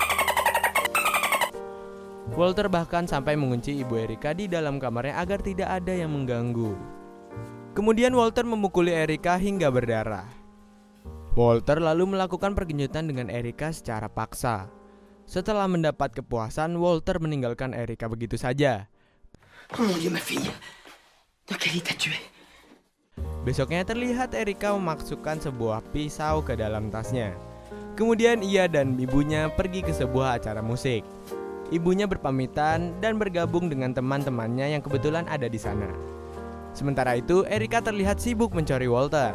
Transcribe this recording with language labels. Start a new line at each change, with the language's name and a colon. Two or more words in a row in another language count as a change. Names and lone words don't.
Indonesian: Walter bahkan sampai mengunci ibu Erika di dalam kamarnya agar tidak ada yang mengganggu. Kemudian Walter memukuli Erika hingga berdarah. Walter lalu melakukan pergenjutan dengan Erika secara paksa. Setelah mendapat kepuasan, Walter meninggalkan Erika begitu saja.
French: Oh mon Dieu, ma fille. Dans quel état tu es?
Indonesian: Besoknya terlihat Erika memasukkan sebuah pisau ke dalam tasnya. Kemudian ia dan ibunya pergi ke sebuah acara musik. Ibunya berpamitan dan bergabung dengan teman-temannya yang kebetulan ada di sana. Sementara itu, Erika terlihat sibuk mencari Walter.